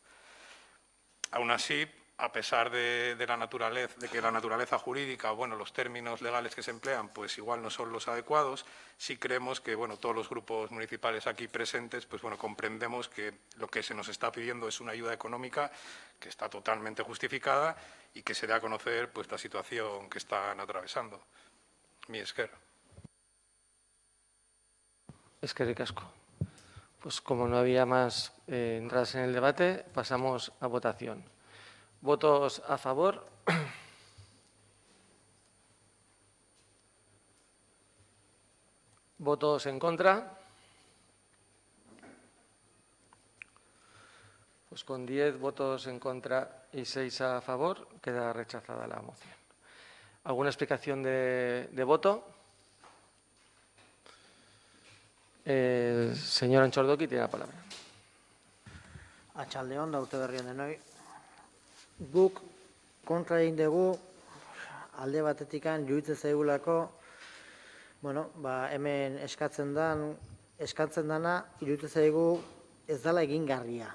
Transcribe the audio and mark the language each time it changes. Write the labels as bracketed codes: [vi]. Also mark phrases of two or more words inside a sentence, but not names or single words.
[es] Aún así, a pesar de que la naturaleza jurídica, bueno, los términos legales que se emplean, pues igual no son los adecuados, sí creemos que, bueno, todos los grupos municipales aquí presentes, pues bueno, comprendemos que lo que se nos está pidiendo es una ayuda económica que está totalmente justificada y que se dé a conocer, pues, la situación que están atravesando. [eu] Mi esker. Eskerrik asko. [es] Pues como no había más entradas en el debate, pasamos a votación. ¿Votos a favor? ¿Votos en contra? Pues con 10 votos en contra y 6 a favor, queda rechazada la moción. ¿Alguna explicación de voto? El señor Antxordoki tiene la palabra. [eu] Atxaldeon da urte berrien denoi. Guk kontra egin dugu alde batetikan juitzen zaigulako, bueno, hemen eskatzen dana iruditzen zaigu ez dela egingarria.